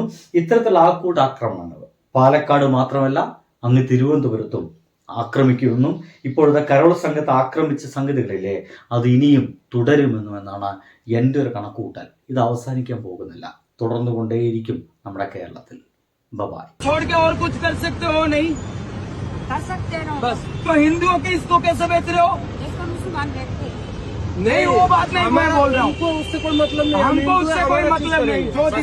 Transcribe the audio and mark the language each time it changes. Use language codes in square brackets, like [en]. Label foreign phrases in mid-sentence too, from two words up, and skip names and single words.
[ml] ഇത്തരത്തിലുള്ള ആൾക്കൂട്ട ആക്രമണങ്ങൾ പാലക്കാട് മാത്രമല്ല, അങ്ങ് തിരുവനന്തപുരത്തും ആക്രമിക്കുമെന്നും ഇപ്പോഴത്തെ കരോൾ സംഘത്തെ ആക്രമിച്ച സംഗതികളില്ലേ, അത് ഇനിയും തുടരുമെന്നുമെന്നാണ് എൻ്റെ ഒരു കണക്കുകൂട്ടൽ. ഇത് അവസാനിക്കാൻ പോകുന്നില്ല, തുടർന്നു കൊണ്ടേയിരിക്കും നമ്മുടെ കേരളത്തിൽ. ബൈ. [hi] छोड़ के और कुछ कर सकते हो? नहीं कर सकते हो बस। तो हिंदुओं के इसको कैसे बेच रहे हो? इसको मुसलमान बेचते हैं। नहीं वो बात नहीं मैं बोल रहा हूँ हमको उससे कोई मतलब नहीं, हमको उससे कोई मतलब नहीं जो